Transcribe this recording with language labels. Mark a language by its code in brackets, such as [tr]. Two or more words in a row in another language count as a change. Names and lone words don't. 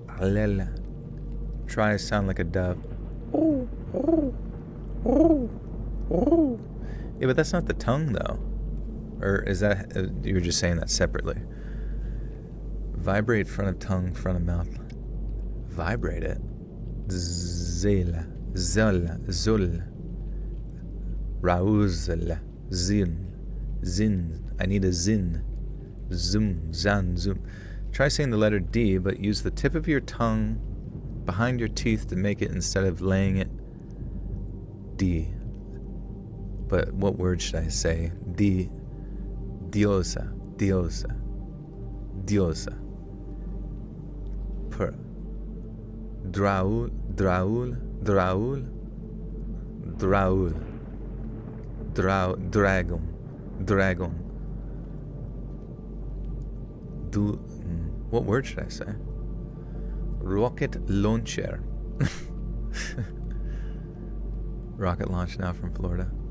[en] Try to sound like a dove. Yeah, but that's not the tongue, though. Or is that, you were just saying that separately? Vibrate front of tongue, front of mouth. Vibrate it. Zela, zola, zul. Rauzela, zin, zin. I need a zin. Zoom, zan, zoom. Try saying the letter D, but use the tip of your tongue behind your teeth to make it instead of laying it D. But what word should I say? D. Diosa, diosa, diosa. Per. Draul, draul, draul, draul. Dragon, dragon. What word should I say? Rocket launcher. Rocket launch now from Florida.